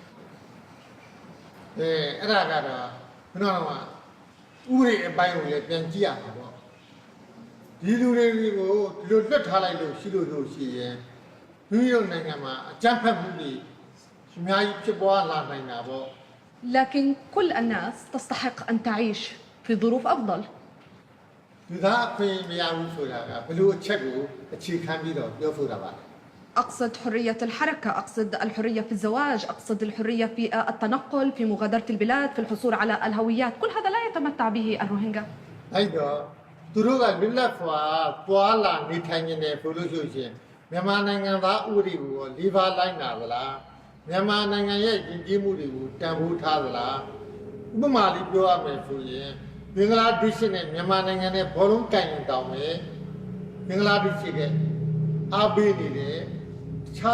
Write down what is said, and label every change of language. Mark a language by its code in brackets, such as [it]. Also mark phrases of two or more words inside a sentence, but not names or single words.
[my] အဲ့ဒါကတော့ဘယ်တော့မှဥပဒေအပိုင်းကိုလည်းပြန်ကြည့်ရမှာပေါ့ဒီလူတွေကိုဒီလိုလွတ်ထားလိုက်လို့ရှိလို့ရှိရင်မိမိတို့နိုင်ငံမှာအကြမ်းဖက်မှုတွေအများကြီးဖြစ်ပွားလာနိုင်တာပေါ့ [ar] لكن كل الناس تستحق أن تعيش في ظروف أفضل. أقصد حرية الحركة، أقصد الحرية في الزواج، أقصد الحرية في التنقل، في مغادرة البلاد، في الحصول على الهويات، كل هذا لا يتمتع به الروهينجا. أيوة. [my] မြန်မာနိုင်ငံရဲ့ယဉ်ကျေးမှုတွေကိုတန်ဖိုးထားသလားဥပမာလေးပြောရမယ်ဆိုရင်ဘင်္ဂလားဒေ့ရှ်နဲ့မြန်မာနိုင်ငံနဲ့ဘောလုံးကန်ရင်တောင်းမယ်ဘင်္ဂလားဒေ့ရှ်ကအားပေးနေတယ်တခြား